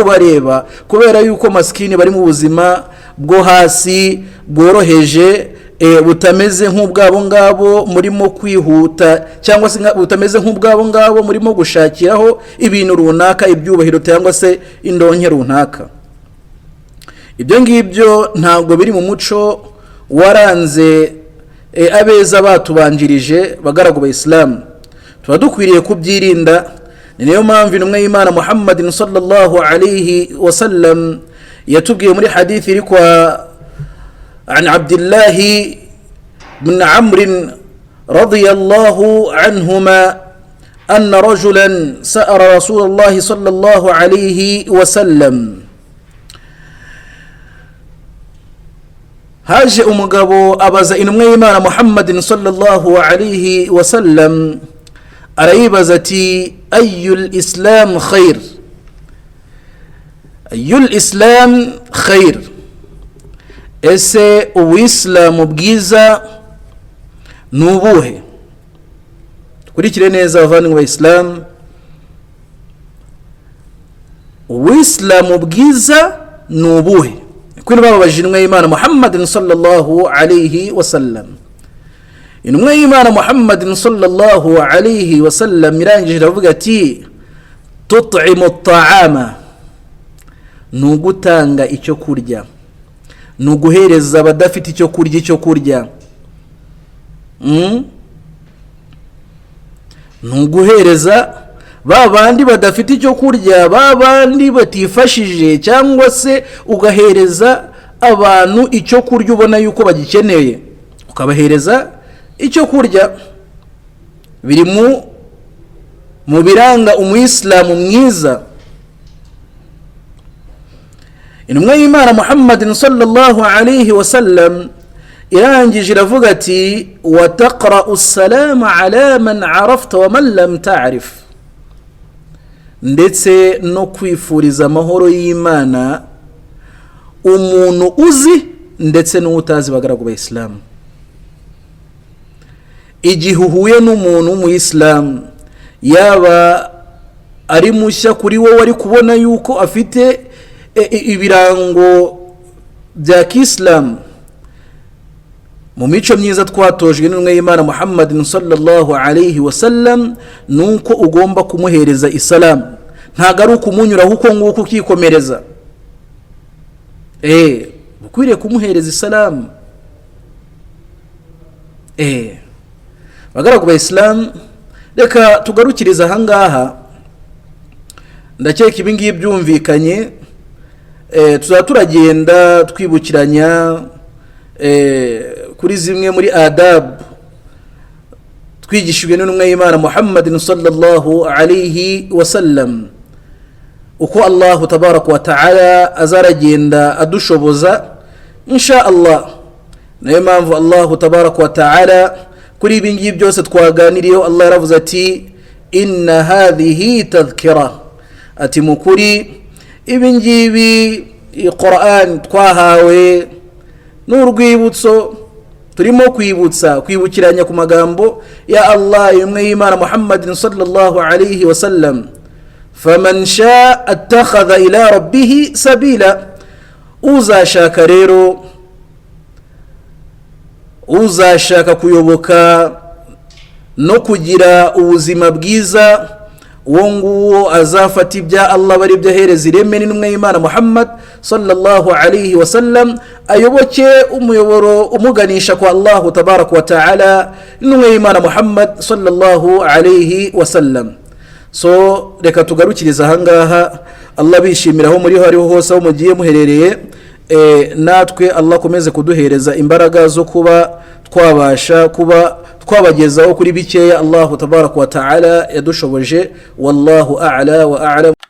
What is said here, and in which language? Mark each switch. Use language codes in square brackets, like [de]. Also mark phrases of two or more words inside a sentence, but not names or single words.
[rw] kubareba kubera yuko maskini bari mu buzima bwo hasi bworoheje, butameze nk'ubwabo ngabo murimo kwihuta, cyangwa se butameze nk'ubwabo ngabo murimo gushakiraho ibintu runaka, ibyubahiro cyangwa se indonke runaka. Ibyo ngibyo ntabwo biri mu muco waranze abeza batubanjirije bagaragu ba Islam. Tuba dukwiriye kubyirinda. Ni nayo mpamvu intumwa y'Imana Muhammadin [ar] صلى الله عليه وسلم [rw] yatubwiye muri hadithi iri kwa [ar] عن عبد الله بن عمرو رضي الله عنهما أن رجلا سأل رسول الله صلى الله عليه وسلم. [rw] haje umugabo abaza intumwa y'Imana Muhammadin [ar] صلى الله عليه وسلم, [rw] arayibaza ati [ar] أي الإسلام خير، أي الإسلام خير, [rw] ese ubuislamu bwiza ni ubuhe? Kurikire neza abavandimwe ba Islam, ubuislamu bwiza ni ubuhe? Kuri babajije intumwa y'Imana Muhammadin [ar] صلى الله عليه وسلم. [rw] Intumwa y'Imana Muhammadin [ar] صلى الله عليه وسلم [rw] irangije iravuga ati [ar] تطعم الطعام, [rw] ni ugutanga icyo kurya, ni uguhereza abadafite icyo kurya icyo kurya. Ni uguhereza ba bandi badafite icyo kurya, ba bandi batifashije, cyangwa se ugahereza abantu icyo kurya ubona yuko bagikeneye, ukabahereza icyo kurya. Biri mu biranga umuyisilamu mwiza. Intumwa y'Imana Muhammadin [ar] صلى الله عليه وسلم [rw] irangije iravuga ati [ar] وتقرأ السلام على من عرفت ومن لم تعرف, [rw] ndetse no kwifuriza amahoro y'Imana umuntu uzi ndetse n'utazi bagaragu ba Islam. Igihe uhuye n'umuntu w'umuyisilamu, yaba ari mushya kuri wowe ari kubona yuko afite ibirango bya Kiislamu, mu mico myiza twatojwe n'intumwa y'Imana Muhammadin [ar] صلى الله عليه وسلم, [rw] nuko ugomba kumuhereza isalamu, ntago ari ukumunyuraho uko nguko ukikomereza. Ukwiriye kumuhereza isalamu. Bagaragu ba Islam, reka tugarukiriza aha ngaha. Ndakeka ibi ngibi byumvikanye. Tuzaba turagenda twibukiranya kuri zimwe muri adab twigishijwe n'intumwa y'Imana Muhammadin [ar] صلى الله عليه وسلم, [rw] uko [ar] الله تبارك وتعالى [rw] azaragenda adushoboza [ar] إن شاء الله. [rw] Nayo mpamvu [ar] الله تبارك وتعالى [rw] kuri ibi ngibi byose twaganiriyeho, Allah yaravuze ati [ar] إن هذه تذكرة, [rw] ati mukuri ibi ngibi Qur'an twahawe n'urwibutso, turimo kwibukiranya ku magambo ya Allah y'intumwa y'Imana Muhammadin [ar] صلى الله عليه وسلم. فمن شاء اتخذ إلى ربه سبيلا, [rw] uzashaka rero, uzashaka kuyoboka no kugira ubuzima bwiza, uwo nguwo azafata ibya Allah bari byahereza ireme n'intumwa y'Imana Muhammad [ar] صلى الله عليه وسلم, [rw] ayoboke umuyoboro umuganisha kwa [ar] الله تبارك وتعالى, [rw] n'intumwa y'Imana Muhammad [ar] صلى الله عليه وسلم. [rw] So reka tugarukiriza aha ngaha. Allah bishimiraho muri hariho hose aho mugiye muherereye, natwe Allah komeze kuduhereza imbaraga zo kuba twabasha kuba twabagezaho kuri bikeya [ar] الله تبارك وتعالى [rw] yadushoboje. [ar] والله أعلى وأعلم.